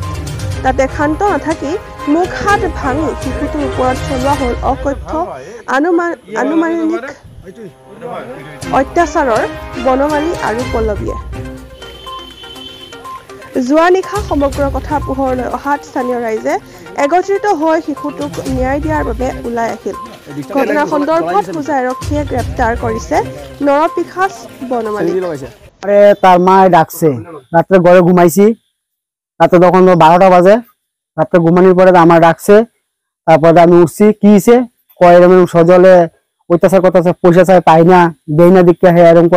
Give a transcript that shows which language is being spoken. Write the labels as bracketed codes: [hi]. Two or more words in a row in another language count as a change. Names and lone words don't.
[as] তাতে ক্ষান্ত নাথাকি মুখ হাত ভাঙি শিশুটোৰ ওপৰত চলোৱা হ'ল অকথ্য আনুমানিক অত্যাচাৰৰ বনমালী আৰু পল্লৱীয়ে। যোৱা নিশা সমগ্ৰ কথা পোহৰলৈ অহাত স্থানীয় ৰাইজে একত্ৰিত হৈ শিশুটোক ন্যায় দিয়াৰ বাবে ওলাই আহিল। ঘটনাৰ সন্দৰ্ভত হুজাই আৰক্ষীয়ে গ্ৰেপ্তাৰ কৰিছে নৰপিশাচ বনমালী। [bn] তার মা ডাকছে, রাত্রে ঘরে ঘুমাইছি, রাত্রে তখন 12টা বাজে। রাত্রে ঘুমানোর পরে আমার ডাকছে, তারপরে আমি উঠছি, কি হয়েছে কয় এরকম সজলে অত্যাচার করতেছে, পয়সা চাই পাই না, দেই না দিকে এরকম করে।